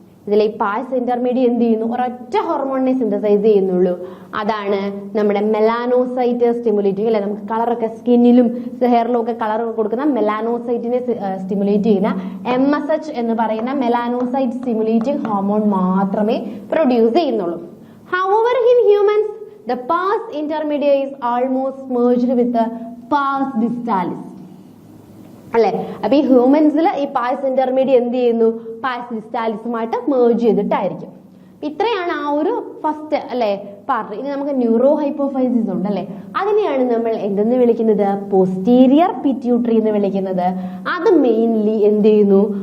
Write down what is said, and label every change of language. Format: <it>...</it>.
<ml>ഇതിലെ ഈ പാസ് ഇന്റർമീഡിയ എന്ത് ചെയ്യുന്നു? ഒരൊറ്റ ഹോർമോണിനെ സിന്തസൈസ് ചെയ്യുന്നുള്ളൂ. അതാണ് നമ്മുടെ മെലാനോസൈറ്റ് സ്റ്റിമുലേറ്റിംഗ്, അല്ലെ നമുക്ക് കളറൊക്കെ സ്കിന്നിലും ഹെയറിലും ഒക്കെ കളറൊക്കെ കൊടുക്കുന്ന മെലാനോസൈറ്റിനെ സ്റ്റിമുലേറ്റ് ചെയ്യുന്ന MSH എന്ന് പറയുന്ന മെലാനോസൈറ്റ് സ്റ്റിമുലേറ്റിംഗ് ഹോർമോൺ മാത്രമേ പ്രൊഡ്യൂസ് ചെയ്യുന്നുള്ളൂ.</ml> <en>However, in humans, the pars intermedia is almost merged with the pars distalis.</en> <ml>അല്ലെ? അപ്പൊ ഈ ഹ്യൂമൻസിൽ ഈ പാസ് ഇന്റർമീഡിയ എന്ത് ചെയ്യുന്നു? Pass ഡിസ്റ്റാലിസുമായിട്ട് merge ചെയ്തിട്ടായിരിക്കും. ഇത്രയാണ് ആ ഒരു ഫസ്റ്റ് അല്ലെ പാർട്ട്. ഇനി നമുക്ക് ന്യൂറോ ഹൈപ്പോഫൈസിസ് ഉണ്ട് അല്ലെ, അതിനെയാണ് നമ്മൾ എന്തെന്ന് വിളിക്കുന്നത്? പോസ്റ്റീരിയർ പിറ്റ്യൂട്ടറി എന്ന് വിളിക്കുന്നത്. അത് മെയിൻലി എന്ത് ചെയ്യുന്നു?</ml>